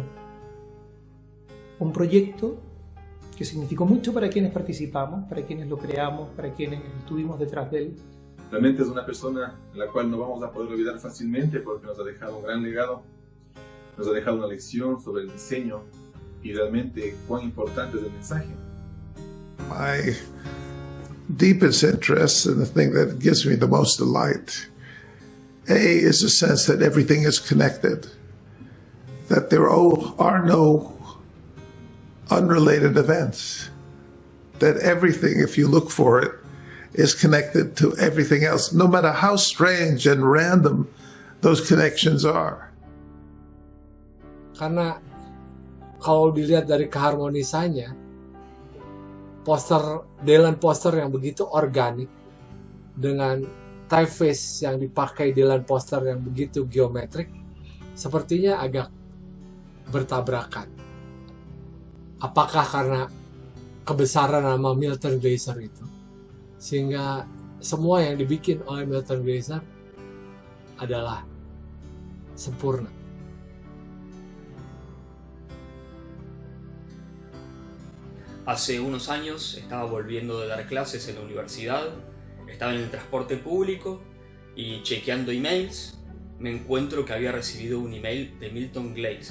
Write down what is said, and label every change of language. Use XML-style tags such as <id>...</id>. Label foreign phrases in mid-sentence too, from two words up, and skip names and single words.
<es>Un proyecto que significó mucho para quienes participamos, para quienes lo creamos, para quienes estuvimos detrás de él. Realmente es una persona a la cual no vamos a poder olvidar fácilmente porque nos ha dejado un gran legado, nos ha dejado una lección sobre el diseño y realmente cuán importante es el mensaje.</es> <en>My deepest interest and the thing that gives me the most delight, is the sense that everything is connected, that there are no unrelated events, that everything, if you look for it, is connected to everything else, no matter how strange and random those connections are.</en> <id>Karena kalau dilihat dari keharmonisannya, desain poster yang begitu organik dengan typeface yang dipakai desain poster yang begitu geometrik, sepertinya agak bertabrakan. Apakah karena kebesaran nama Milton Glaser itu, sehingga semua yang dibikin oleh Milton Glaser adalah sempurna.</id> <es>Hace unos años estaba volviendo de dar clases en la universidad, estaba en el transporte público y chequeando emails me encuentro que había recibido un email de Milton Glaser.</es>